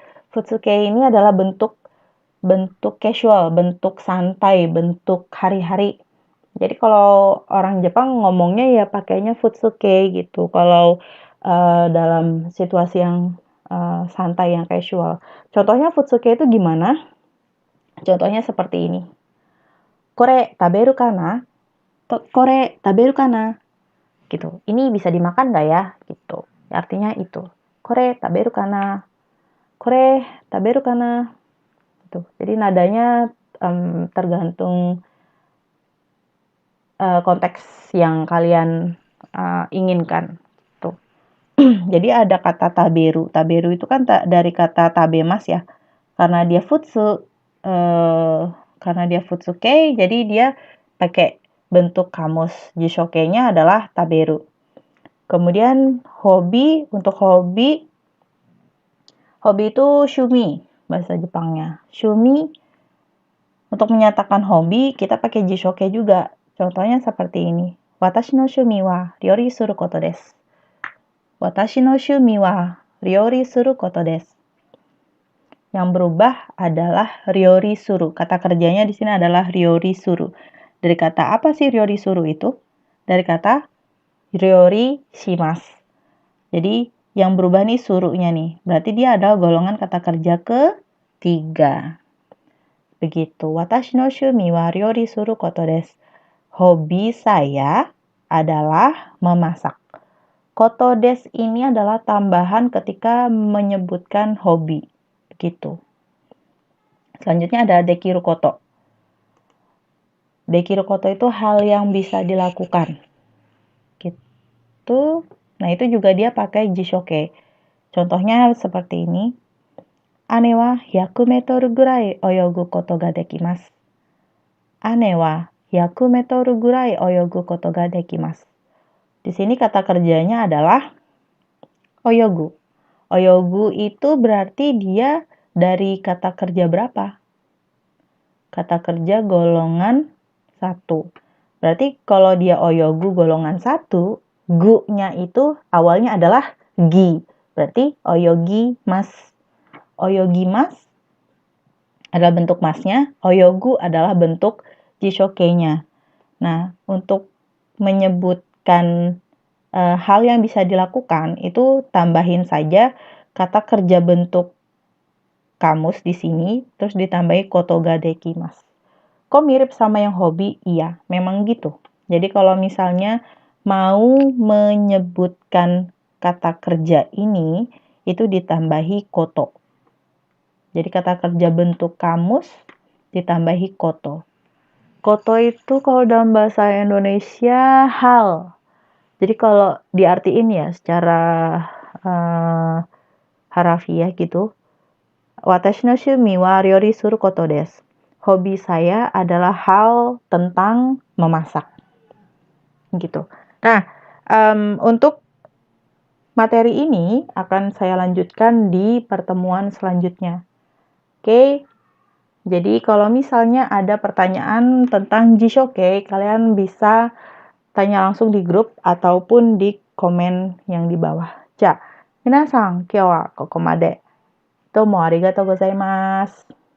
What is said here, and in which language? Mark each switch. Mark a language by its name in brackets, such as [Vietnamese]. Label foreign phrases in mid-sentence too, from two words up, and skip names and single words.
[Indonesian] Futsuke ini adalah bentuk casual, bentuk santai, bentuk hari-hari. Jadi kalau orang Jepang ngomongnya ya pakainya futsuke gitu. Kalau dalam situasi yang santai, yang casual. Contohnya futsuke itu gimana? Contohnya seperti ini. [Japanese] これ食べるかな? これ食べるかな? Gitu. [Indonesian] Ini bisa dimakan nggak ya? Gitu. Artinya itu. [Japanese] これ食べるかな? これ食べるかな? Gitu. [Indonesian] Jadi nadanya tergantung konteks yang kalian inginkan. Tuh. Jadi ada kata taberu. Taberu itu kan dari kata tabemas ya. Karena dia futsuke, jadi dia pakai bentuk kamus. Jishoke-nya adalah taberu. Kemudian hobi, untuk hobi itu shumi bahasa Jepangnya. Shumi, untuk menyatakan hobi kita pakai jishoke juga. Contohnya seperti ini. [Japanese] 私の趣味は料理することです。私の趣味は料理することです. [Indonesian] Yang berubah adalah [Japanese] 料理する. [Indonesian] Kata kerjanya di sini adalah [Japanese] 料理する. [Indonesian] Dari kata apa sih [Japanese] 料理する [Indonesian] itu? Dari kata [Japanese] 料理します. [Indonesian] Jadi yang berubah nih surunya nih. Berarti dia adalah golongan kata kerja ketiga. Begitu. [Japanese] 私の趣味は料理することです. [Indonesian] Hobi saya adalah memasak. [Japanese] ことです [Indonesian] ini adalah tambahan ketika menyebutkan hobi. Begitu. Selanjutnya ada [Japanese] できること. できること [Indonesian] itu hal yang bisa dilakukan. Gitu. Nah, itu juga dia pakai jishoke. Contohnya seperti ini. [Japanese] 姉は100メートルぐらい泳ぐことができます. 姉は100メートルぐらい泳ぐことができます. [Indonesian] Di sini kata kerjanya adalah oyogu. Oyogu itu berarti dia dari kata kerja berapa? Kata kerja golongan 1. Berarti kalau dia oyogu golongan 1, gu-nya itu awalnya adalah gi. Berarti [Japanese] 泳ぎます. 泳ぎます [Indonesian] adalah bentuk masnya, oyogu adalah bentuk jishoke-nya. Nah, untuk menyebutkan hal yang bisa dilakukan, itu tambahin saja kata kerja bentuk kamus di sini, terus ditambahi [Japanese] ことができます. [Indonesian] Kok mirip sama yang hobi? Iya, memang gitu. Jadi kalau misalnya mau menyebutkan kata kerja ini, itu ditambahi koto. Jadi kata kerja bentuk kamus ditambahi koto. Koto itu kalau dalam bahasa Indonesia hal. Jadi kalau diartiin ya secara harafiah gitu. [Japanese] 私の趣味は料理することです. [Indonesian] Hobi saya adalah hal tentang memasak. Gitu. Nah, untuk materi ini akan saya lanjutkan di pertemuan selanjutnya. Oke. Jadi kalau misalnya ada pertanyaan tentang Jishoke, kalian bisa tanya langsung di grup ataupun di komen yang di bawah. [Japanese] じゃ、皆さん、今日はここまで. どうもありがとうございます.